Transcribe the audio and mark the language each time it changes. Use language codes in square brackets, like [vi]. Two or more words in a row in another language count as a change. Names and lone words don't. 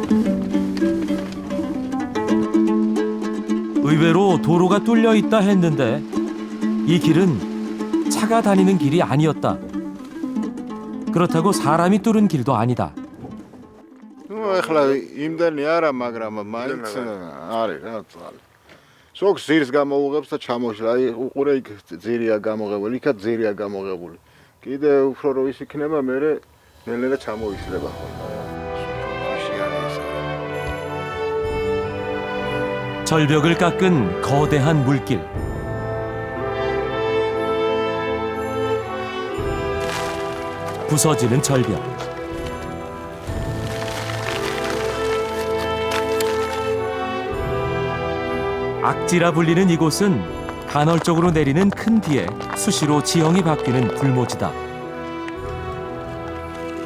[ko] 의외로 도로가 뚫려 있다 했는데 이 길은 차가 다니는 길이 아니었다. 그렇다고 사람이 뚫은 길도 아니다. [ka] ეხლა იმდენი არა, მაგრამ მაინც არის რა. სოქ ძირს გამოუღებს და ჩამოშლა. აი უყურე იქ ძირია გამოღებული, იქაც ძირია გამოღებული. კიდე უფრო რო ის იქნება, მე ნელ-ნელა ჩამოიშლება ხოლმე. [ko] 절벽을 깎은 거대한 물길. 부서지는 절벽. 악지라 불리는 이곳은 간헐적으로 내리는 큰 비에 수시로 지형이 바뀌는 불모지다.